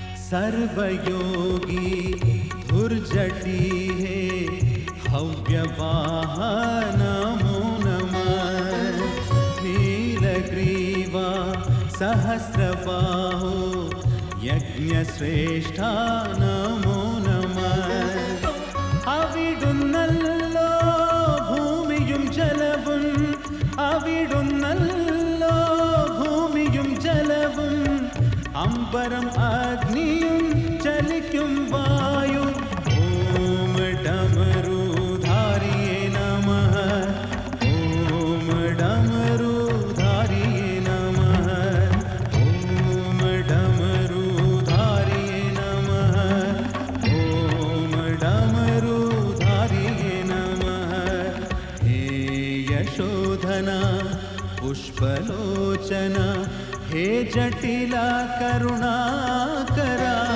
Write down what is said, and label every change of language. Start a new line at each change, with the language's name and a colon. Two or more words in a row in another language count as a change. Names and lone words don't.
Sanskrit: सर्वयोगी धुर्जटी हे हव्यवाह नमो नमः नीलग्रीवा सहस्रबाहो यज्ञश्रेष्ठा नमो नमः
Malayalam: അവിടുന്നല്ലോ ഭൂമിയും ജലവും അവിടുന്നല്ലോ ഭൂമിയും ജലവും അമ്പരം അഗ്നിയും ചലിക്കും വായു
Sanskrit: ഓം ഡമരുധാരിയേ നമഃ ഓം ഡമരുധാരിയേ നമഃ ഓം ഡമരുധാരിയേ നമഃ ഓം ഡമരുധാരിയേ നമഃ ഹേ യശോധന പുഷ്പലോചന ഹേ ജടില കരുണാകര